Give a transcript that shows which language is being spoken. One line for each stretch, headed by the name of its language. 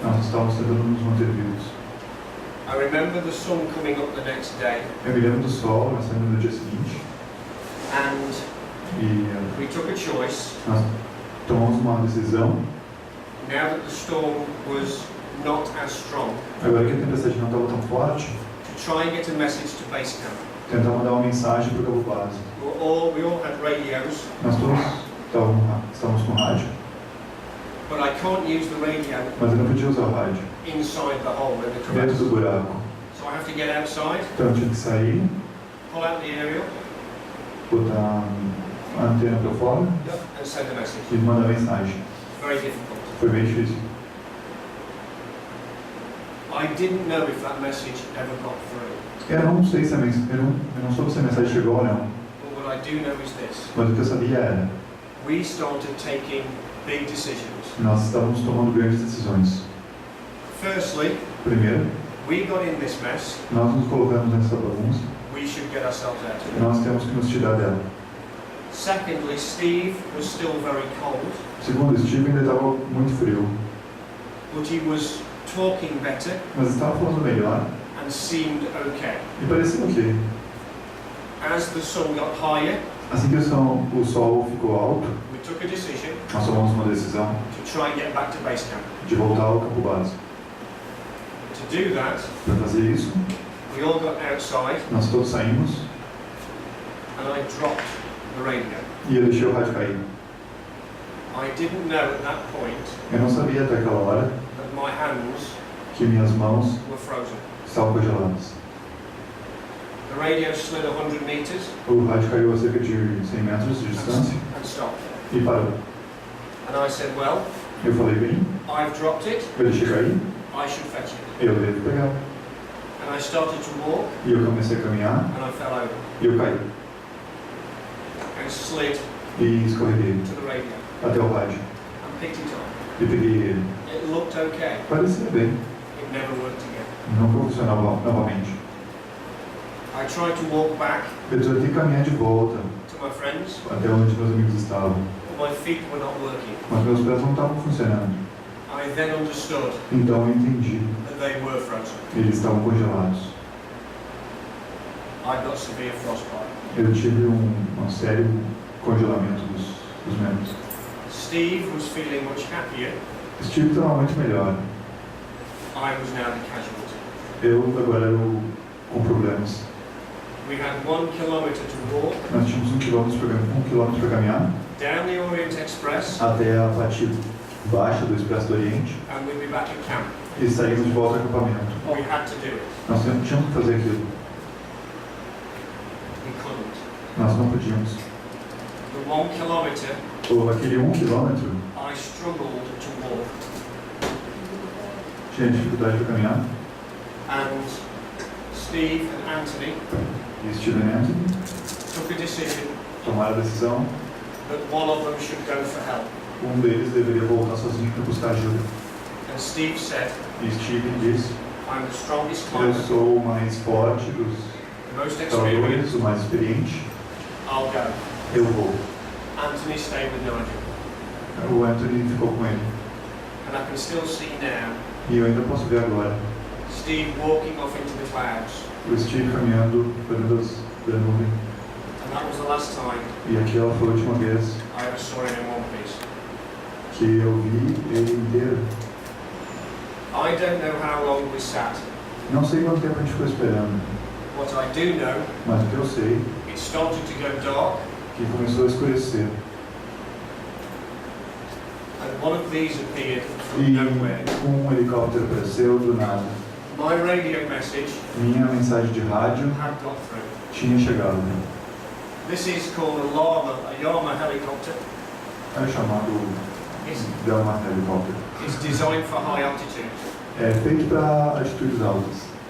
Portuguese: Nós estávamos tentando nos manter vivos.
English: I remember the sun coming up the next day
Portuguese: Eu me lembro do sol, nós saímos no dia seguinte
English: and
Portuguese: e
English: we took a choice.
Portuguese: nós tomamos uma decisão.
English: Now that the storm was not as strong,
Portuguese: Agora que a tempestade não estava tão forte,
English: to try and get a message to base camp.
Portuguese: tentar mandar uma mensagem para o cabo base.
English: We all had radios,
Portuguese: Nós todos estávamos com rádio,
English: but I can't use the radio
Portuguese: mas eu não podia usar o rádio
English: inside the hole in the
Portuguese: dentro do buraco.
English: So I have to get outside,
Portuguese: Então eu tive que sair,
English: pull out the aerial,
Portuguese: botar a antena para fora
English: and send a message.
Portuguese: e mandar mensagem.
English: Very difficult.
Portuguese: Foi bem difícil.
English: I didn't know if that message ever got through.
Portuguese: Eu não sei se eu não soube se a mensagem chegou ou não,
English: But what I do know is this.
Portuguese: mas o que eu sabia era,
English: We started taking big decisions.
Portuguese: nós estávamos tomando grandes decisões.
English: Firstly,
Portuguese: Primeiro,
English: we got in this mess.
Portuguese: nós nos colocamos nessa bagunça,
English: We should get ourselves out of it.
Portuguese: nós temos que nos tirar dela.
English: Secondly, Steve was still very cold,
Portuguese: Segundo, Steve ainda estava muito frio,
English: but he was talking better
Portuguese: mas estava falando melhor
English: and seemed okay.
Portuguese: e parecia ok.
English: As the sun got higher,
Portuguese: Assim que o sol ficou alto,
English: we took a decision
Portuguese: nós tomamos uma decisão
English: to try and get back to base camp.
Portuguese: de voltar ao campo base.
English: To do that,
Portuguese: Para fazer isso,
English: we all got outside
Portuguese: nós todos saímos
English: and I dropped the radio.
Portuguese: e eu deixei o rádio cair.
English: I didn't know at that point
Portuguese: Eu não sabia até aquela hora
English: that my hands
Portuguese: que minhas mãos
English: were frozen.
Portuguese: estavam congeladas.
English: The radio slid 100 meters
Portuguese: O rádio caiu a cerca de 100 metros de distância
English: and stopped.
Portuguese: e parou.
English: And I said, well,
Portuguese: Eu falei, bem,
English: I've dropped it,
Portuguese: eu deixei cair,
English: I should fetch it.
Portuguese: eu devo pegar.
English: And I started to walk
Portuguese: E eu comecei a caminhar
English: and I fell over
Portuguese: e eu caí.
English: and slid
Portuguese: E escorreguei
English: to the radio
Portuguese: até o rádio
English: and picked it up.
Portuguese: e peguei ele.
English: It looked okay.
Portuguese: Parecia bem,
English: It never worked again.
Portuguese: não funcionava novamente.
English: I tried to walk back
Portuguese: Eu tentei caminhar de volta
English: to my friends,
Portuguese: até onde meus amigos estavam,
English: but my feet were not working.
Portuguese: mas meus pés não estavam funcionando.
English: I then understood
Portuguese: Então eu entendi,
English: that they were frozen.
Portuguese: eles estavam congelados.
English: I got severe frostbite.
Portuguese: Eu tive um sério congelamento dos membros.
English: Steve was feeling much happier.
Portuguese: Steve estava muito melhor.
English: I was now the casualty.
Portuguese: Eu agora era o com problemas.
English: We had 1 kilometer to walk
Portuguese: Nós tínhamos 1 quilômetro para caminhar
English: down the Orient Express
Portuguese: até a parte baixa do Expresso do Oriente
English: and we'd be back at camp.
Portuguese: e saímos de volta ao acampamento.
English: We had to do it.
Portuguese: Nós tínhamos que fazer aquilo.
English: We couldn't.
Portuguese: Nós não podíamos.
English: The 1 kilometer,
Portuguese: Aquele 1 quilômetro
English: I struggled to walk.
Portuguese: tinha dificuldade para caminhar.
English: And Steve and Anthony
Portuguese: E Steve e Anthony
English: took a decision
Portuguese: tomaram a decisão.
English: that one of them should go for help.
Portuguese: Um deles deveria voltar sozinho para buscar ajuda.
English: And Steve said,
Portuguese: E Steve disse:
English: I'm the strongest
Portuguese: eu
English: climber,
Portuguese: sou o mais forte dos
English: the most
Portuguese: escaladores,
English: experienced,
Portuguese: o mais experiente.
English: I'll go.
Portuguese: Eu vou.
English: Anthony stayed with Nigel.
Portuguese: O Anthony ficou com ele.
English: And I can still see now
Portuguese: E eu ainda posso ver agora
English: Steve walking off into the clouds.
Portuguese: o Steve caminhando por dentro da nuvem.
English: And that was the last time
Portuguese: E aquela foi a última vez
English: I ever saw him in one piece.
Portuguese: que eu vi ele inteiro.
English: I don't know how long we sat.
Portuguese: Não sei quanto tempo a gente ficou esperando,
English: What I do know,
Portuguese: mas o que eu sei
English: it started to go dark,
Portuguese: é que começou a escurecer.
English: and one of these appeared from nowhere.
Portuguese: um helicóptero apareceu do nada.
English: My radio message
Portuguese: Minha mensagem de rádio
English: had got through.
Portuguese: tinha chegado.
English: This is called a Yama helicopter.
Portuguese: É chamado
English: It's,
Portuguese: Delmar helicóptero.
English: it's designed for high altitude.
Portuguese: É feito para altitudes altas.